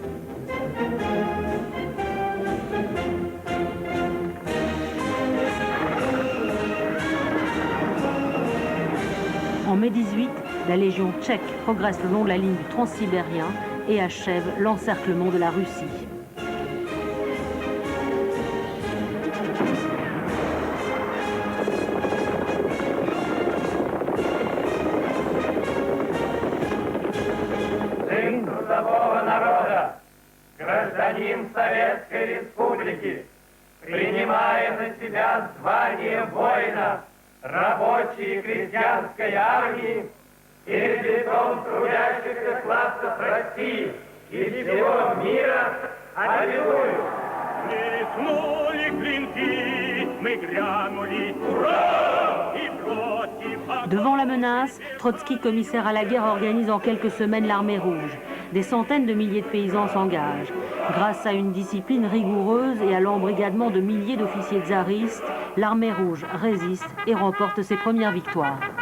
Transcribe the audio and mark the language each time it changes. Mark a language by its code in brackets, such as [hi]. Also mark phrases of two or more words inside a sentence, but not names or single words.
[fr] En mai 18, la Légion tchèque progresse le long de la ligne du Transsibérien et achève l'encerclement de la Russie. [ru] Сын трудового народа, гражданин Советской Республики, принимая на себя звание воина, рабочей и крестьянской армии, перед лицом трудящихся классов России и всего мира, аллилуйя! Блеснули клинки, мы грянули, ура! И против... [fr] Devant la menace, Trotsky, commissaire à la guerre, organise en quelques semaines l'armée rouge. Des centaines de milliers de paysans s'engagent. Grâce à une discipline rigoureuse et à l'embrigadement de milliers d'officiers tsaristes, l'armée rouge résiste et remporte ses premières victoires.